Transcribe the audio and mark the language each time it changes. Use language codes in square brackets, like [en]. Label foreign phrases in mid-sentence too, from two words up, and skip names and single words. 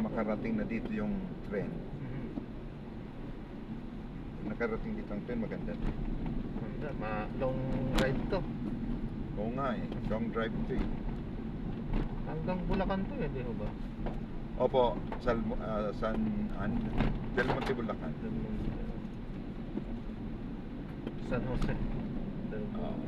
[tl] makarating na dito yung train. Mhm. Nakarating dito ang train, maganda din. Ganda, [en] long ride [tl] to. Oo nga eh. [en] Long drive [tl] to eh. Hanggang Bulacan to eh, di ho ba? Opo, San Del Monte, Bulacan. San Jose. Del Monte.